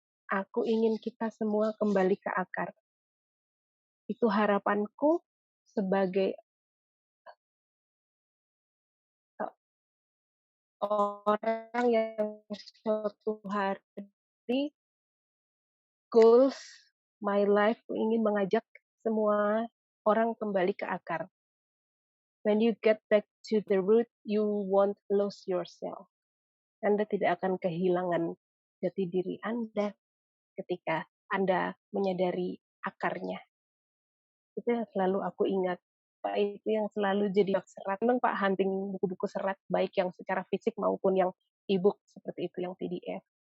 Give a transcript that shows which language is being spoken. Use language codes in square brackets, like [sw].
[id] Aku ingin kita semua kembali ke akar. Itu harapanku sebagai orang yang suatu hari goals my life ingin mengajak semua orang kembali ke akar. [en] When you get back to the root, you won't lose yourself. [id] Anda tidak akan kehilangan jati diri Anda ketika Anda menyadari akarnya. Itu yang selalu aku ingat. Pak, itu yang selalu jadi serat. Memang Pak hunting buku-buku serat, baik yang secara fisik maupun yang e-book seperti itu, yang PDF.